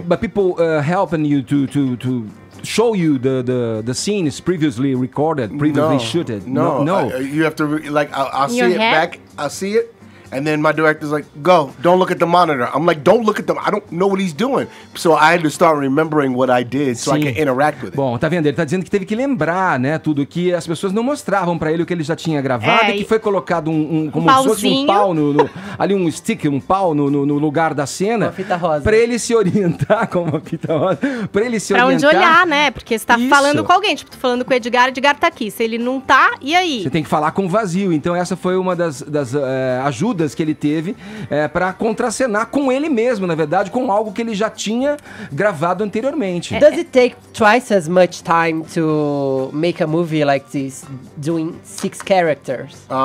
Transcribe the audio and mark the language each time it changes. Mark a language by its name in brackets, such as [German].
[English] But people helping you to show you the scenes previously recorded, previously shooted. No. No. You have to I'll see Your it head? back. I'll see it. And then my director's like, go, don't look at the monitor. I'm like, don't look at them. I don't know what he's doing. So I had to start remembering what I did so I can interact with it. [Portuguese] Bom, tá vendo? Ele tá dizendo que teve que lembrar, né, tudo que as pessoas não mostravam pra ele o que ele já tinha gravado e que foi colocado como se fosse um pau ali um stick, um pau no lugar da cena. Uma fita rosa. Pra ele se orientar com uma fita rosa. Pra ele se Pra orientar. onde olhar, né? Porque você tá Isso. falando com alguém. Tipo, tô falando com o Edgar tá aqui. Se ele não tá, e aí? Você tem que falar com o vazio. Então essa foi uma das ajudas que ele teve para contracenar com ele mesmo, na verdade, com algo que ele já tinha gravado anteriormente. [English] Does it take twice as much time to make a movie like this, doing 6 characters?